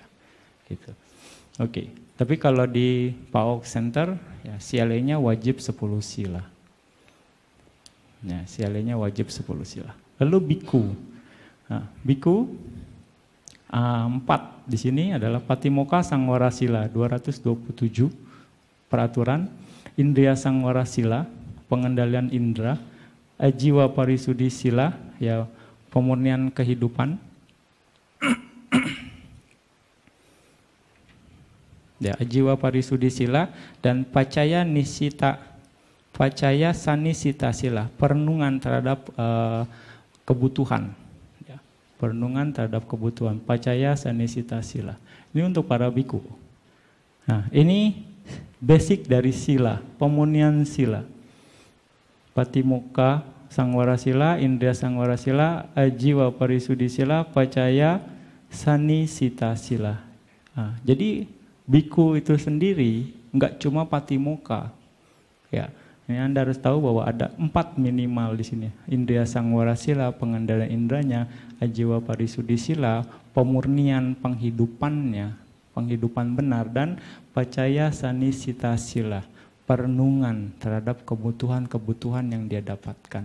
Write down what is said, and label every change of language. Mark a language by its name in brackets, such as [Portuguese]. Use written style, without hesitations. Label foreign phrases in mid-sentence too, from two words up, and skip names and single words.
[Indonesian] Gitu. Oke, tapi kalau di PAOK Center ya sialenya wajib 10 sila. Ya, sialenya wajib 10 sila. Lalu biku. Nah, biku 4 di sini adalah [Pali] Patimokkha Sangwara Sila [Indonesian] 227 peraturan, [Pali] Indriya Sangwara Sila [Indonesian] pengendalian indera, [Pali] Ajiwa Parisudhi Sila [Indonesian] ya pemurnian kehidupan, ya [Pali] Ajiwa Parisudhi Sila, [Indonesian] dan [Pali] Pacaya Sanisita Sila [Indonesian] perenungan terhadap kebutuhan. Perenungan terhadap kebutuhan, [Pali] Pacaya Sanisita Sila. [Indonesian] Ini untuk para biku. Nah, ini basic dari sila, pemurnian sila. [Pali] Patimokkha Sangwara Sila, Indriya Sangwara Sila, Ajiwa Parisudhi Sila, Pacaya Sanisita Sila. [Indonesian] Nah, jadi biku itu sendiri enggak cuma Patimokkha. Ya. Ini Anda harus tahu bahwa ada 4 minimal di sini. [Pali] Indriya Sangwara Sila, [Indonesian] pengendalian indranya, [Pali] Ajiwa Parisudhi Sila, [Indonesian] pemurnian penghidupannya, penghidupan benar, dan [Pali] Pacaya Sanisita Sila, [Indonesian] perenungan terhadap kebutuhan-kebutuhan yang dia dapatkan.